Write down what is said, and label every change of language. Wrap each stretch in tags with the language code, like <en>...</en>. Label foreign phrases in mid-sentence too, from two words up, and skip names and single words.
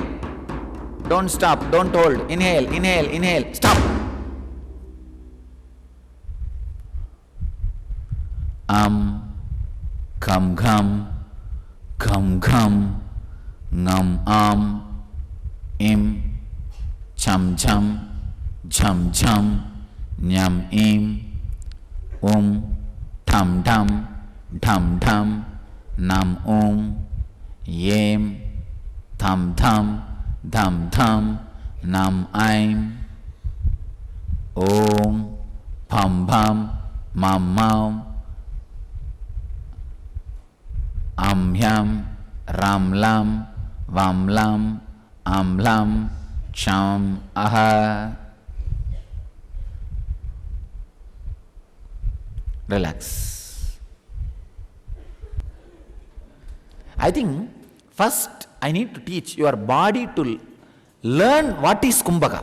<en>Don't stop, don't hold. Inhale, inhale, inhale. Stop. Kham kham, kham kham, ngam im, cham cham, cham cham, nyam im, tham tham, dham dham, nam yem, tham tham, dham dham, nam aim, om, pham pham, mam mam, hyam, ram lam, vam lam, am lam, cham aha. Relax. I think first I need to teach your body to learn what is kumbhaka.</en>